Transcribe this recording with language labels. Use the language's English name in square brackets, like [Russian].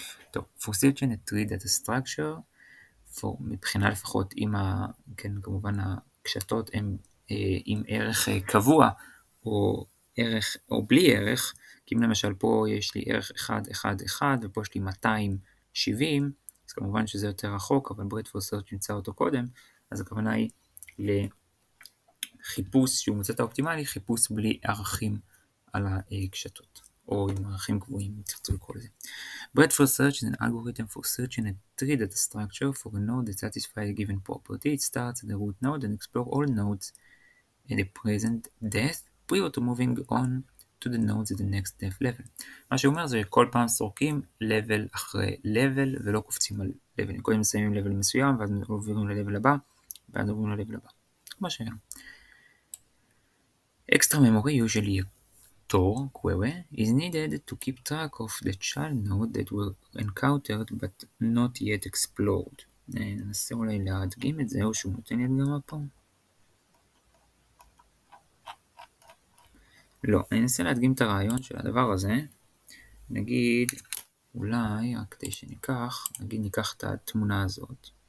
[Hebrew] טוב, [English] for searching a tree data structure, [Hebrew] מבחינה לפחות כן, כמובן הקשתות הן עם ערך קבוע, או בלי ערך, כי אם למשל פה יש לי ערך 1, 1, 1, ופה יש לי 270, אז כמובן שזה יותר רחוק, אבל Breadth First Search נמצא אותו קודם, אז הכוונה היא חיפוש שהוא מוצא את האופטימלי, חיפוש בלי ערכים על הקשתות. או עם ערכים קבועים, אם תרצו לקרוא לזה. [English] Breadth First Search is an algorithm for searching a tree data structure for a node that satisfies a given property. It starts at the root node and explores all nodes at the present depth prior to moving on to the nodes at the next depth level. [Hebrew] מה שאומר זה שכל פעם סורקים level אחרי level ולא קופצים על level. קודם מסיימים level מסוים ואז עוברים ל-level הבא ואז עוברים ל-level הבא. מה שראינו. [English] Extra memory, usually a Tor query, is needed to keep track of the child node that were encountered but not yet explored. [Hebrew] ננסה אולי להדגים את זה, או שהוא נותן לי הדגמה פה. לא, אני אנסה להדגים את הרעיון של הדבר הזה. נגיד, אולי, רק כדי שניקח, ניקח את התמונה הזאת.